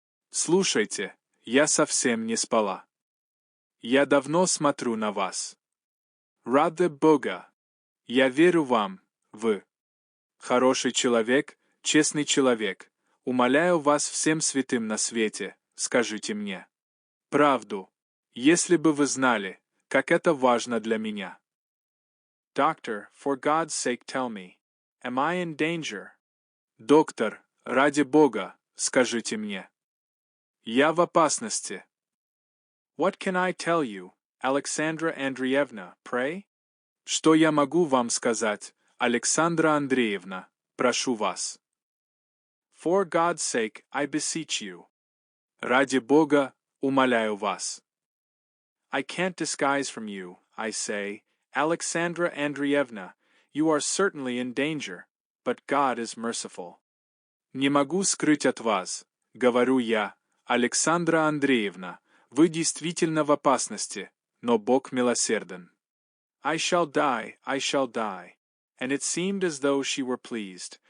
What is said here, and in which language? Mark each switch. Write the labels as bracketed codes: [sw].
[ru] Слушайте, я совсем не спала. Я давно смотрю на вас. Ради Бога, я верю вам, вы. Хороший человек, честный человек. Умоляю вас всем святым на свете, скажите мне правду, если бы вы знали, как это важно для меня. [en] Doctor, for God's sake tell me, am I in danger? [ru] Доктор, ради Бога, скажите мне. Я в опасности. [en] What can I tell you, Alexandra Andreevna, pray? [ru] Что я могу вам сказать, Александра Андреевна, прошу вас? [en] For God's sake, I beseech you. [ru] Ради Бога, умоляю вас. [en] I can't disguise from you, I say, Alexandra Andreevna, you are certainly in danger, but God is merciful. [ru] Не могу скрыть от вас, говорю я, Александра Андреевна, вы действительно в опасности, но Бог милосерден. [en] I shall die, and it seemed as though she were pleased.